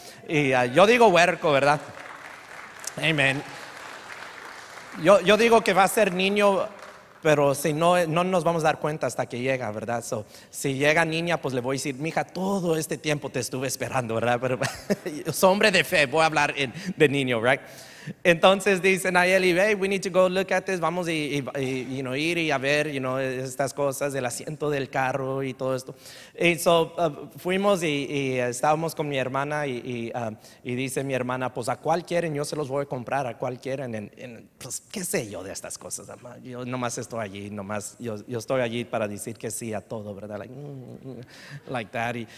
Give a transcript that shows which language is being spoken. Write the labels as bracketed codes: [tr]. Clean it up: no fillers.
[es] Y yo digo huerco, ¿verdad? Amen. Yo digo que va a ser niño, pero si no nos vamos a dar cuenta hasta que llega, ¿verdad? Si llega niña, pues le voy a decir, mija, todo este tiempo te estuve esperando, ¿verdad? Pero soy hombre de fe, voy a hablar de niño, [en] ¿right? [es] Entonces dicen a Eli, [en] hey, we need to go look at this. [es] Vamos ir y a ver, estas cosas, el asiento del carro y todo esto. Y fuimos y estábamos con mi hermana y dice mi hermana, pues a cuál quieren, yo se los voy a comprar, a cuál quieren. Pues qué sé yo de estas cosas, yo nomás estoy allí, yo estoy allí para decir que sí a todo, ¿verdad? [en] Like that.